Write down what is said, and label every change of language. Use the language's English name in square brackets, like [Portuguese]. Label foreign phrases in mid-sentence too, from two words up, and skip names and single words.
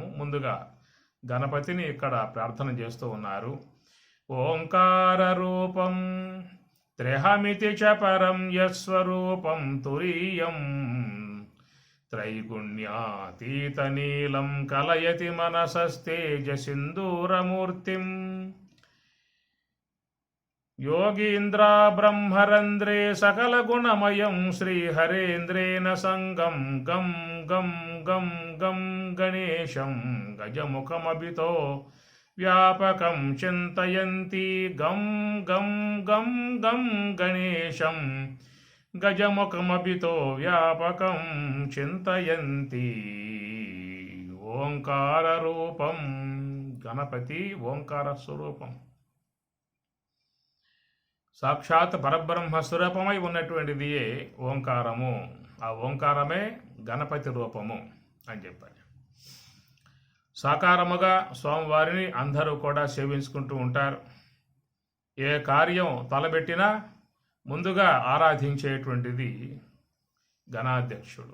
[Telugu] ముందుగా గణపతిని ఇక్కడ ప్రార్థన చేస్తూ ఉన్నారు. [Sanskrit] ఓంకార రూపం త్ర్యహమితి చ పరం యస్వరూపం తురీయం త్రైగుణ్యాతీతనీలం కలయతి మనసస్తేజసిందూరమూర్తిం. योगीन्द्रा ब्रह्मरन्ध्रे सकलगुणमयं श्रीहरेन्द्रेण संगं गं गं गं गं गणेशं गजमुखमभितो व्यापकं चिन्तयन्ति। गं गं गं गं गणेशं गजमुखमभितो व्यापकं चिन्तयन्ति। ओंकाररूपं गणपति ओंकार स्वरूपं [Telugu] సాక్షాత్ పరబ్రహ్మ స్వరూపమై ఉన్నటువంటిదియే ఓంకారము. ఆ ఓంకారమే గణపతి రూపము అని చెప్పారు. సాకారముగా స్వామివారిని అందరూ కూడా సేవించుకుంటూ ఉంటారు. ఏ కార్యం తలబెట్టినా ముందుగా ఆరాధించేటువంటిది గణాధ్యక్షుడు.